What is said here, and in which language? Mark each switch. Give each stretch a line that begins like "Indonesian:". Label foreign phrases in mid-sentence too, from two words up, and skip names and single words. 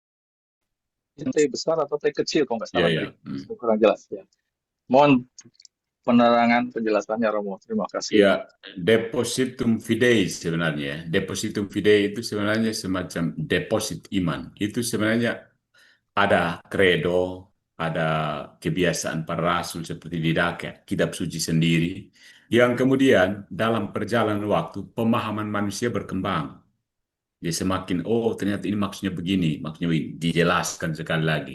Indonesian: T besar atau T kecil kalau nggak salah Iya, tadi. iya. Kurang jelas ya. Mohon penerangan penjelasannya Romo. Terima kasih. Ya,
Latin: depositum fidei
Indonesian: sebenarnya.
Latin: Depositum fidei
Indonesian: itu sebenarnya semacam deposit iman. Itu sebenarnya ada credo, ada kebiasaan para rasul seperti di kitab suci sendiri, yang kemudian dalam perjalanan waktu pemahaman manusia berkembang. Jadi semakin, oh ternyata ini maksudnya begini, maksudnya begini, dijelaskan sekali lagi.